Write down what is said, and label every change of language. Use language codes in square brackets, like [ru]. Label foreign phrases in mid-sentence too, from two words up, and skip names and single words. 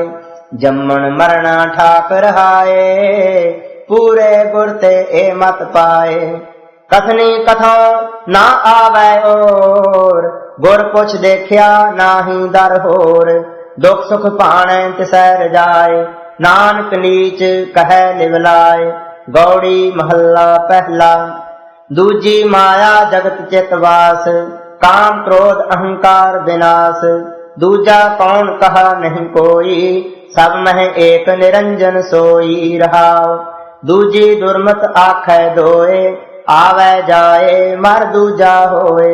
[pa] ਜੰਮਣ ਮਰਨਾ ਠਾਕ ਰਹਾਏ, ਪੂਰੇ ਗੁਰ ਤੇ ਏ ਮਤ ਪਾਏ। ਕਥਨੀ ਕਥੋ ਨਾ ਆਵੈ ਓਰ, ਗੁਰ ਪੁਛ ਦੇਖਿਆ ਨਾਹੀ ਦਰ ਹੋਰ। ਦੁਖ ਸੁਖ ਭਾਣੈ ਤਿਸੈ ਰਜਾਏ, ਨਾਨਕ ਨੀਚ ਕਹੈ ਲਿਵਲਾਏ। ਗਉੜੀ ਮਹਲਾ ਪਹਿਲਾ। ਦੂਜੀ ਮਾਇਆ ਜਗਤ ਚਿਤ ਵਾਸ, ਕਾਮ ਕ੍ਰੋਧ ਅਹੰਕਾਰ ਵਿਨਾਸ। ਦੂਜਾ ਕਉਣ ਕਹਾ ਨਹੀ ਕੋਈ, ਸਭ ਮਹਿ ਏਕ ਨਿਰੰਜਨ ਸੋਈ ਰਹਾਉ। ਦੂਜੀ ਦੁਰਮਤਿ ਆਖੈ ਦੋਇ, ਆਵੈ ਜਾਇ ਮਰਿ ਦੂਜਾ ਹੋਇ।